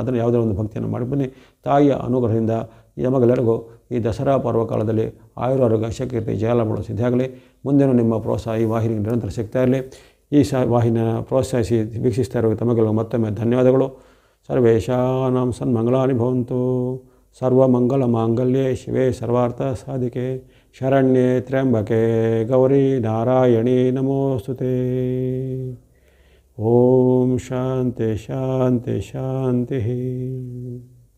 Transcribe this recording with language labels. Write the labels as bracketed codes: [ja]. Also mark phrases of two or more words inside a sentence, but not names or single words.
[kn] ಅದನ್ನು ಯಾವುದೇ ಒಂದು ಭಕ್ತಿಯನ್ನು ಮಾಡಿ ಬನ್ನಿ. ತಾಯಿಯ ಅನುಗ್ರಹದಿಂದ ನಮಗೆಲ್ಲರಿಗೂ ಈ ದಸರಾ ಪರ್ವಕಾಲದಲ್ಲಿ ಆಯುರಾರೋಗ್ಯ, ಶಕೀರ್ತಿ, ಜಯಲಾಭಗಳು ಸಿದ್ಧಿಯಾಗಲಿ. ಮುಂದಿನ ನಿಮ್ಮ ಪ್ರೋತ್ಸಾಹ ಈ ವಾಹಿನಿಗೆ ನಿರಂತರ ಸಿಗ್ತಾ ಇರಲಿ. ಈ ವಾಹಿನಿಯನ್ನು ಪ್ರೋತ್ಸಾಹಿಸಿ ವೀಕ್ಷಿಸ್ತಾ ಇರೋ ತಮಗೆಲ್ಲರಿಗೂ ಮತ್ತೊಮ್ಮೆ ಧನ್ಯವಾದಗಳು. [sa] ಸರ್ವೇಷಾಂ ಸನ್ಮಂಗಳಾನಿ ಭವಂತು. ಸರ್ವಮಂಗಲಮಾಂಗಲ್ಯೆ ಶಿವೆ ಸರ್ವಾರ್ಥಸಾಧಿಕೆ ಶರಣ್ಯೆ ತ್ರ್ಯಂಬಕೆ ಗೌರಿ ನಾರಾಯಣಿ ನಮೋಸ್ತುತೆ. ಓಂ ಶಾಂತಿ ಶಾಂತಿ ಶಾಂತಿ.